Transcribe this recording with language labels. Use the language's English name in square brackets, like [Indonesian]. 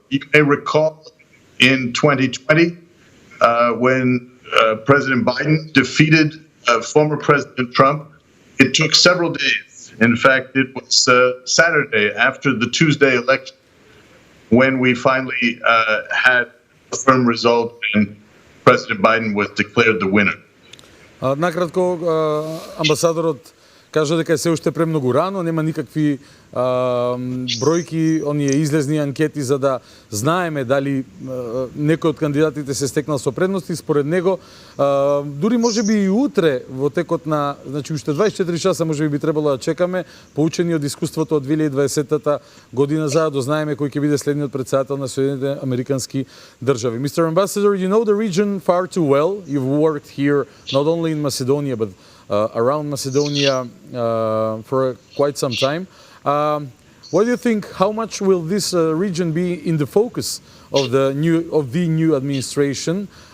[English] You may recall in 2020 when President Biden defeated former President Trump. It took several days. In fact, it was Saturday after the Tuesday election when we finally had a firm result and President Biden was declared the winner. [Macedonian] Накратко, амбасадорот кажа дека е се уште премногу рано, нема никакви бројки, оние излезни анкети за да знаеме дали некој од кандидатите се стекнал со предности. Според него, дури можеби и утре во текот на, значи уште 24 часа можеби би требало да чекаме, поучени од искуството од 2020 година, за да знаеме кој ќе биде следниот председател на Соединетите Американски држави. [English] Mr. Ambassador, you know the region far too well. You've worked here not only in Macedonia but around Macedonia for quite some time. What do you think? How much will this region be in the focus of the new administration?